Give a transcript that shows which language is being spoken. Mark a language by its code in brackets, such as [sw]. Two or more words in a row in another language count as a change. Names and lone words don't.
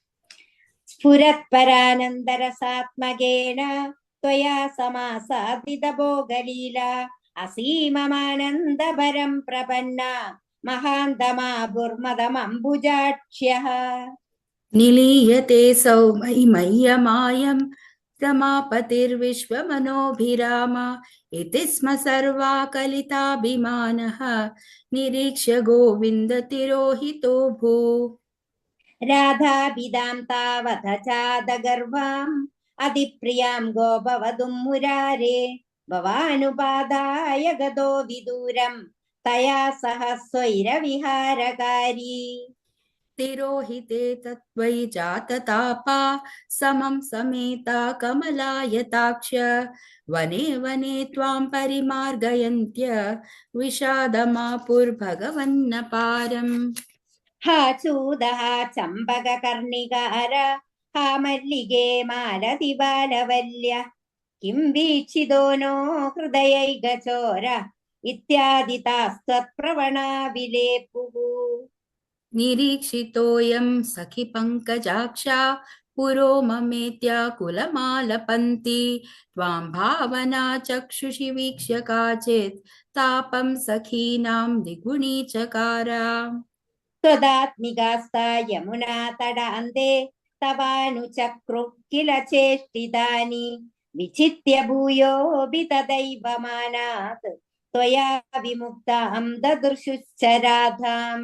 [sa] സ്ഫുരത്പരാനന്ദരസാത്മകേന ത്വയാ സമാസാദിത ഭോഗലീല അസീമമാനന്ദപരം പ്രപന്ന മഹാന്തമാഭുർമദമംബുജാക്ഷ്യഃ. നിലീയത്തെ സൗമൈമയ്യമായം रमापतिर्विश्वमनोभिराम इति स्म सर्वा कलिताभिमानः निरीक्ष्य गोविन्दतिरोहितो भू രാധാപിതാം താവത ചാദഗർവാം അതിപ്രിയാം ഗോപവധും മുരാരേ ഭവാനുപാദായ ഗതോ വിദൂരം തയാ സഹ സ്വൈരവിഹാരകാരി. तिरोहिते तत्त्वयि जाततापा समं समेता कमलायताक्ष वने वने त्वां परिमार्गयन्त्य विषादमापुर्भगवन्न पारम्. ഹാ ചൂദഃ ചമ്പകകർണികാര ഹാ മല്ലികേ മാലതി ബാലവല്യ കിം വീക്ഷിതോ നോ ഹൃദയൈകചോര ഇത്യാദി താസ്ത്വത്പ്രവണാ വിലേപുഃ. निरीक्षितोऽयं सखि पङ्कजाक्षा पुरो ममेत्याकुलमालपन्ति त्वां भावना चक्षुषि वीक्ष्य काचित् तापं सखीनां द्विगुणी चकारा. त्वदात्मिकास्ता यमुना तडान्ते तवानुचक्रुः किल चेष्टितानि विचित्य भूयोऽपि तदैव मानात् त्वया विमुक्तां ददृशुश्च राधाम्.